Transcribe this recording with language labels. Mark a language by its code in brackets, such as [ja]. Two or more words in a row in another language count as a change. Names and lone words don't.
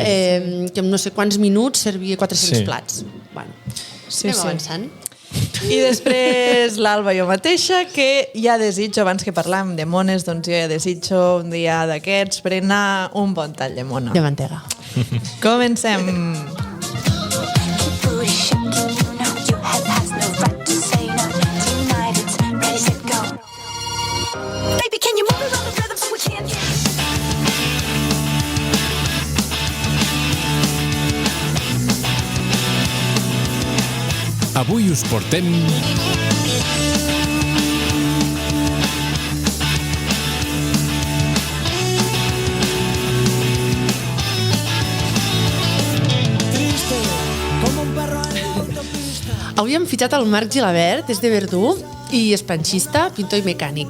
[ca] Que en no sé quants minuts servia 400 plats. Bueno, Sí, anem avançant. I després l'Alba jo mateixa, que ja desitjo, abans que parlàvem de mones, doncs jo ja desitjo un dia d'aquests berenar un bon tall de mona. De mantega. Comencem. [en] Booty shaking, you know your head has no right to say no. Tonight it's ready, set, go. Baby, can you move it on the rhythm so we can? [ca] Avui us portem... Avui hem fitxat el Marc Gilabert, és de Verdú i és planxista, pintor i mecànic.